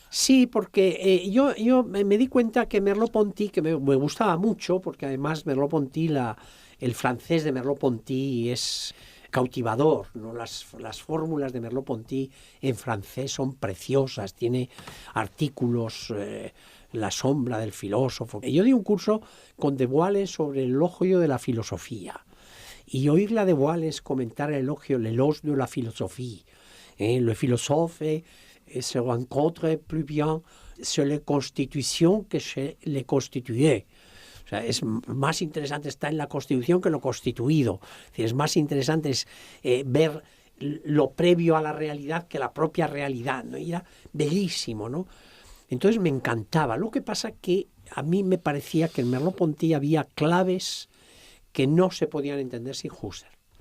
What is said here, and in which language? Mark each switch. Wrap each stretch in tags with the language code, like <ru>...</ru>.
<es>Sí, porque yo me di cuenta que Merleau-Ponty, que me gustaba mucho, porque además Merleau-Ponty, el francés de Merleau-Ponty es cautivador, ¿no? Las fórmulas de Merleau-Ponty en francés son preciosas, tiene artículos, La sombra del filósofo. Yo di un curso con de Boalens sobre el elogio de la filosofía. Y oír la de Boalens comentar el elogio,</es> <fr>l'éloge de la philosophie. Le philosophe se rencontre plus bien sur les constitutions que chez les constitués.</fr> <es>O sea, es más interesante estar en la Constitución que en lo constituido. Es decir, es más interesante ver lo previo a la realidad que la propia realidad, ¿no? Y era bellísimo, ¿no? Entonces me encantaba. Lo que pasa que a mí me parecía que en Merleau-Ponty había claves que no se podían entender sin Husserl.</es>